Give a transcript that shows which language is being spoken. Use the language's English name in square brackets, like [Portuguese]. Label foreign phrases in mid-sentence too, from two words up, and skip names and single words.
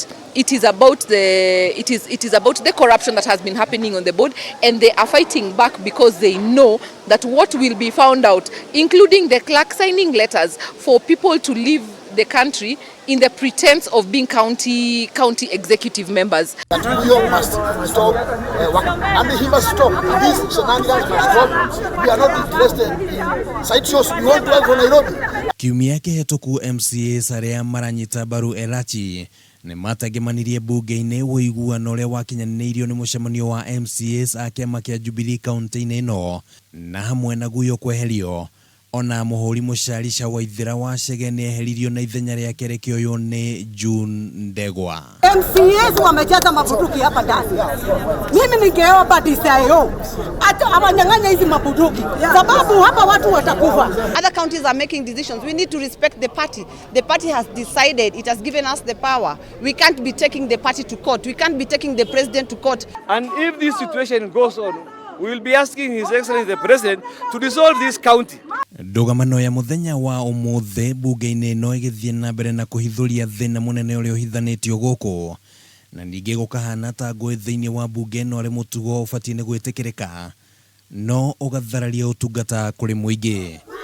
[English] It is about the corruption that has been happening on the board, and they are fighting back because they know that what will be found out, including the clerk signing letters for people to leave the country in the pretense of being county executive members. That Guyo must stop and he must stop. These shenanigans must stop. We are not interested in sideshows. We want to work for Nairobi. [Kikuyu] Kiumia kihituku MCAs aria maranyita mbaru Elachi ni matagimanirie mbunge-ini wuiguano uria wakinyanirio ni mucemanio wa MCAs a kiama kia Jubilee kaunti-ini ino na hamwe na Guyo kweherio. Ona muhuri mucarica wa ithira wa Chege ni eheririo na ithenya ria kere kioyo ni June Ndegwa. [Swahili] MCAs wamejaza mabunduki hapa ndani. Mimi ningeomba DCIO awanyang'anya hizi mabunduki sababu hapa watu watakufa. [English] Other counties are making decisions. We need to respect the party. The party has decided. It has given us the power. We can't be taking the party to court. We can't be taking the president to court. And if this situation goes on, we will be asking His Excellency the President to dissolve this county. [Kikuyu] Ndugamano ya muthenya wa umuthe mbunge-ini no igithie na mbere na kuhithuria thina munene uria uhithanitio guku na ningi gukahana ta ngui thiini wa mbunge no ri mutugo ubatie ni gwitikirika no ugathararia utungata kuri muingi.